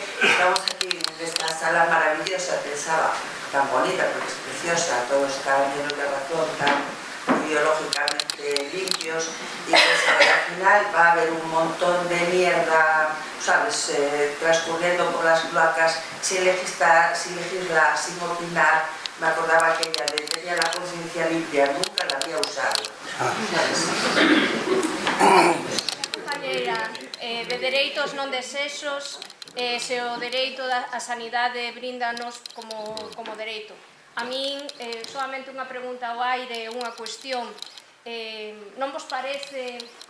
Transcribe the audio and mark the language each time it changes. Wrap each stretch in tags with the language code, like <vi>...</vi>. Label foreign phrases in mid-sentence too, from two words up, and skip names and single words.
<es>Estamos aquí en esta sala maravillosa, pensaba, tan bonita, porque es preciosa, todos están llenos de razón, tan biológicamente limpios, y pensaba que al final va a haber un montón de mierda, ¿sabes?, transcurriendo por las cloacas sin legislar, sin opinar. Me acordaba aquella de tenía la conciencia limpia, nunca la había usado.</es> <gl>De dereitos non desexos, se o dereito á sanidade brindanos como dereito. A min, solamente unha pregunta ao aire, unha cuestión. Non vos parece...</gl>